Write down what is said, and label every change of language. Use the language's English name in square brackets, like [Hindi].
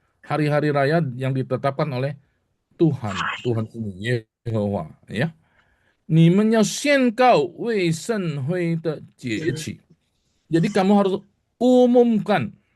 [Indonesian] Hari-hari raya yang ditetapkan oleh Tuhan. Tuhan sendiri, Yehova. Ya. [Chinese] 你们要宣告为圣会的节期. [Indonesian] Jadi kamu harus umumkan.